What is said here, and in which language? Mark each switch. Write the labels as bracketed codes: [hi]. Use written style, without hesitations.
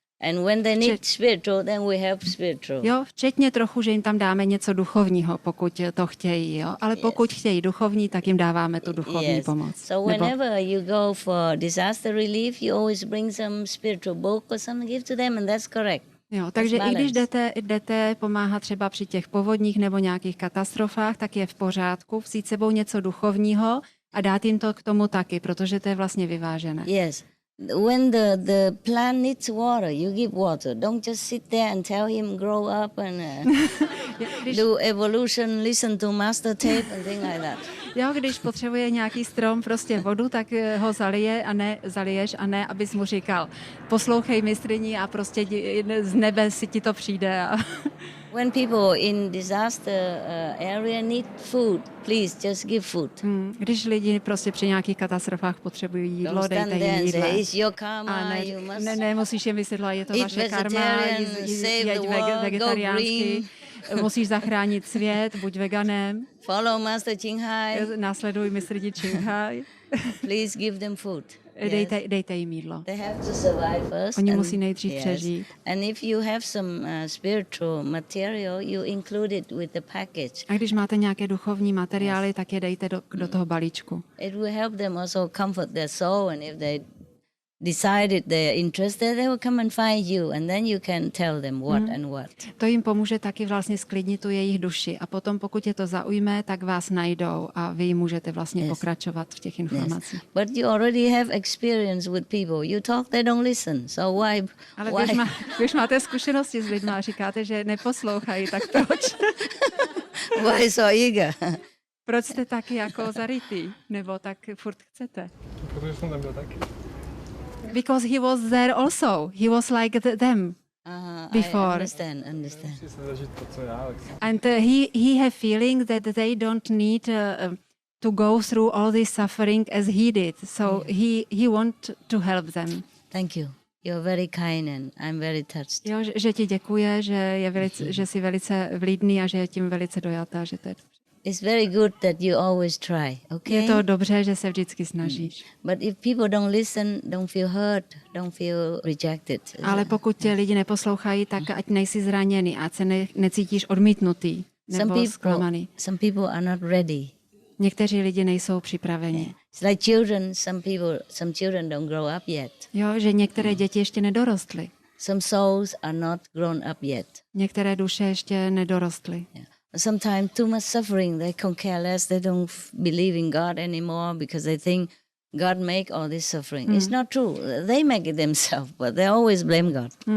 [en] And when they need spiritual, then we help spiritual. [cs] Jo, včetně trochu, že jim tam dáme něco duchovního, pokud to chtějí, jo. Ale pokud chtějí duchovní, tak jim dáváme tu duchovní pomoc. [en] So whenever you go for disaster relief, you always bring some spiritual book or something, give to them, and that's correct. [cs] Jo, takže i když jdete pomáhat třeba při těch povodních nebo nějakých katastrofách, tak je v pořádku vzít sebou něco duchovního a dát jim to k tomu taky, protože to je vlastně vyvážené. Yes. [en] When the plant needs water, you give water. Don't just sit there and tell him grow up and do evolution, listen to master tape and things like that. [cs] Jo, když potřebuje nějaký strom prostě vodu, tak ho zaliješ a ne, abys mu říkal, poslouchej mistryni a prostě z nebe si ti to přijde. [en] When people in disaster area need food, please just give food. [cs] Když lidi prostě při nějakých katastrofách potřebují jídlo, dejte jim jídlo. Ne, musíš jim vysvětlovat, je to vaše karma, jeď vegetariánsky. Musíš zachránit svět, buď veganem. [en] Follow Master Qinghai. [cs] Následuj mistryni Qinghai. [en] Please give them food. [cs] Dejte jim jídlo. [en] They have to survive first. [cs] Oni musí nejdřív přežít. [en] And if you have some spiritual material, you include it with the package. [cs] A když máte nějaké duchovní materiály, tak je dejte do toho balíčku. [en] It will help them also comfort their soul, and if they decided they're interested, they will come and find you, and then you can tell them what and what. [cs] To jim pomůže taky vlastně sklidnit tu jejich duši a potom, pokud je to zaujme, tak vás najdou a vy můžete vlastně pokračovat v těch informacích. [en] But you already have experience with people. You talk, they don't listen. So why? [cs] Ale když máte zkušenosti s lidmi a říkáte, že neposlouchají, tak proč? [en] Why so eager? [cs] Proč jste taky jako zarytý? Nebo tak furt chcete? Protože jsem tam byl taky. [en] Because he was there also. He was like them before. I understand. And he have feeling that they don't need to go through all this suffering as he did. So he want to help them. Thank you. You're very kind and I'm very touched. [cs] Jo, že ti děkuje, že jsi velice vlídný a že je tím velice dojatá, že to je. [en] It's very good that you always try, okay? [cs] Je to dobře, že se vždycky snažíš. [en] But if people don't listen, don't feel hurt, don't feel rejected. [cs] Ale pokud tě lidi neposlouchají, tak ať nejsi zraněný, ať se necítíš odmítnutý nebo zklamaný. [en] Some people are not ready. [cs] Někteří lidi nejsou připraveni. [en] It's like children, some children don't grow up yet. [cs] Jo, že některé děti ještě nedorostly. [en] Some souls are not grown up yet. [cs] Některé duše ještě nedorostly. [en] Yeah. Sometimes too much suffering, they can care less, they don't believe in God anymore because they think God make all this suffering. It's not true. They make it themselves, but they always blame God.